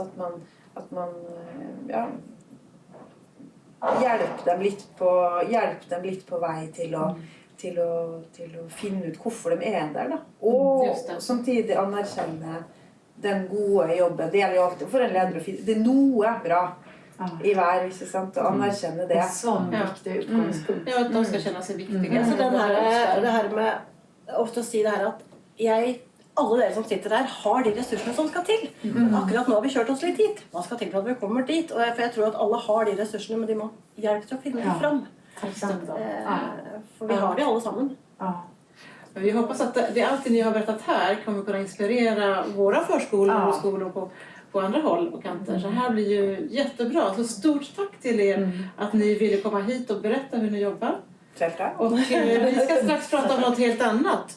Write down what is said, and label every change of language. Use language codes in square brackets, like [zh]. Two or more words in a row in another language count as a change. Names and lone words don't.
[no] At man hjelper dem litt på vei til å finne ut hvorfor de er der, da. Og samtidig anerkjenne den gode jobben. Det gjelder jo alltid for en leder å finne. Det er noe bra i hver, ikke sant? Å anerkjenne det. [sv] En sån viktig utgångspunkt. Ja, att de ska känna sig viktiga. [no] Så det her med ofte å si det her at alle dere som sitter der har de ressursene som skal til. Men akkurat nå har vi kjørt oss litt dit. Hva skal til for at vi kommer dit? For jeg tror at alle har de ressursene, men de må hjelpe til å finne dem fram. For vi har de alle sammen. [sv] Vi hoppas att det allt ni har berättat här kommer kunna inspirera våra förskolor och skolor på andra håll och kanter. Så här blir ju jättebra. Så stort tack till er att ni ville komma hit och berätta hur ni jobbar. Och vi ska strax prata om något helt annat.